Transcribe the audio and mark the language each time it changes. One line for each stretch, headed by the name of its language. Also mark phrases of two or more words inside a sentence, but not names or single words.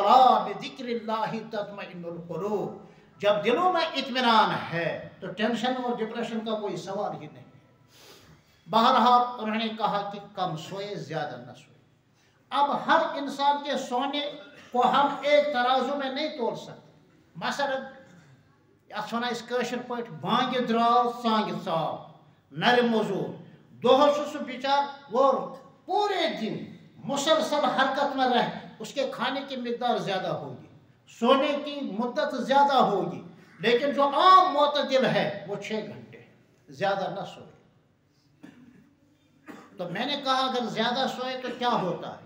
Arabic: الا بذکر اللہ تطمئن القلوب،
Urdu: جب دلوں میں اطمینان ہے تو ٹینشن اور ڈپریشن کا کوئی سوال ہی نہیں۔ بہرحال انہوں نے کہا کہ کم سوئے زیادہ نہ سوئے۔ اب ہر انسان کے سونے کو ہم ایک ترازو میں نہیں تول سکتے۔ مثلا
Kashmiri: یس ونان اس کاشر پٲٹھۍ بانگہِ درٛاو سانگہِ ژاو، نرِ موزوٗر دۄہس چھُ سُہ بِچار
Urdu: وہ پورے دن مسلسل حرکت میں رہ، اس کے کھانے کی مقدار زیادہ ہوگی، سونے کی مدت زیادہ ہوگی، لیکن جو عام معتدل ہے وہ 6 گھنٹے زیادہ نہ سوئے۔ تو میں نے کہا اگر زیادہ سوئے تو کیا ہوتا ہے؟